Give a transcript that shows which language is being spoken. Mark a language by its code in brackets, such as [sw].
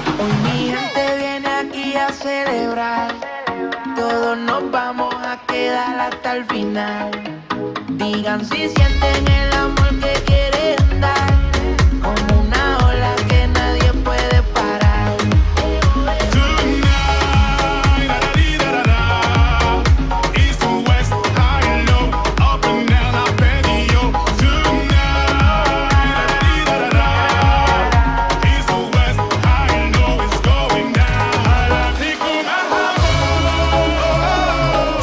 [es] Hoy mi gente viene aquí a celebrar, todos nos vamos a quedar hasta el final. Digan si sienten el amor que quieren dar, como una ola que nadie puede parar. [en] Tonight, da-da-dee-da-da-da. East to west, high and low, up and down, up and yo. Tonight, da-da-dee-da-da-da. East to west, high and low, it's going down.